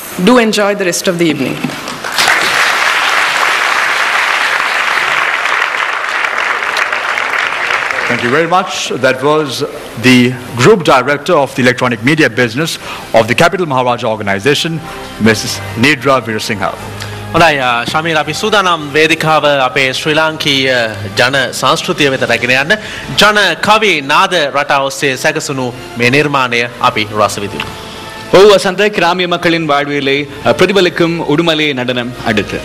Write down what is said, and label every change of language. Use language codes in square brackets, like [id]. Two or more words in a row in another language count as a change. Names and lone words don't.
[en] Do enjoy the rest of the evening. Thank you very much. That was the Group Director of the Electronic Media Business of the Capital Maharaja Organization, Mrs. Nidra Veerasinghe. [si] හොඳයි ශමීර අපි සූදානම් වේදිකාව අපේ ශ්‍රී ලාංකීය ජන සංස්කෘතිය වෙත රැගෙන යන්න ජන කවි නාද රටා ඔස්සේ සැකසුණු මේ නිර්මාණය අපි රස විඳිමු. ඔව් වසන්ත ග්‍රාම්‍ය [ta] மக்களின் வாழ்வியலை பிரதிபலிக்கும் உடுமலை நடனம் அடுத்து.